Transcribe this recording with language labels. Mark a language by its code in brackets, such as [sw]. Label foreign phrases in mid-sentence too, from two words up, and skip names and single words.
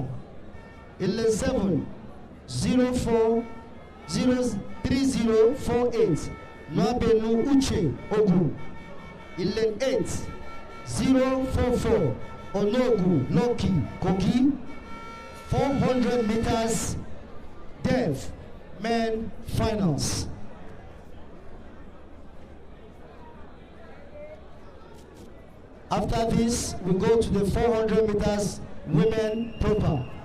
[en] In lane 7 3048 Nwabenu Uche Ogun. In lane 8 044 Onogu Loki Kogi. 400 meters deaf men finals. After this, we go to the 400 meters women proper.